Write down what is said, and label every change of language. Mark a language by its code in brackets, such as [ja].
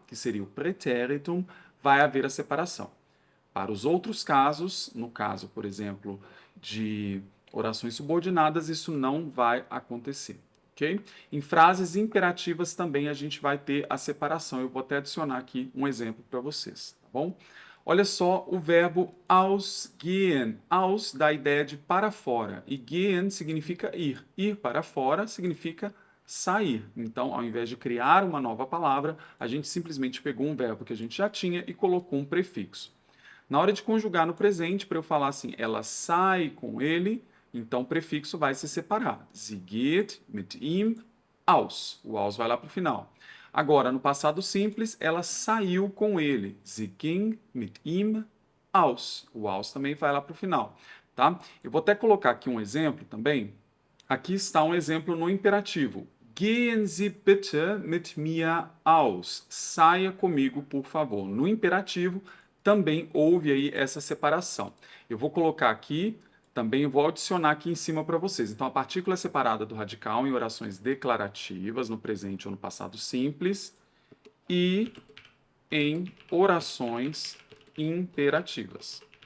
[pt] Que seria o pretéritum, vai haver a separação. Para os outros casos, no caso, por exemplo, de Orações subordinadas, isso não vai acontecer, ok? Em frases imperativas também a gente vai ter a separação. Eu vou até adicionar aqui um exemplo para vocês, tá bom? Olha só o verbo ausgehen. Aus dá a ideia de para fora e gehen significa ir. Ir para fora significa sair. Então, ao invés de criar uma nova palavra, a gente simplesmente pegou um verbo que a gente já tinha e colocou um prefixo. Na hora de conjugar no presente, para eu falar assim, ela sai com ele, então o prefixo vai se separar. [de] Sie geht mit ihm aus. [pt] O aus vai lá para o final. Agora, no passado simples, ela saiu com ele. [de] Sie ging mit ihm aus. [pt] O aus também vai lá para o final. Tá? Eu vou até colocar aqui um exemplo também. Aqui está um exemplo no imperativo. [de] Gehen Sie bitte mit mir aus. [pt] Saia comigo, por favor. No imperativo, também houve aí essa separação. Eu vou colocar aqui, também vou adicionar aqui em cima para vocês. Então, a partícula é separada do radical em orações declarativas, no presente ou no passado simples, e em orações imperativas.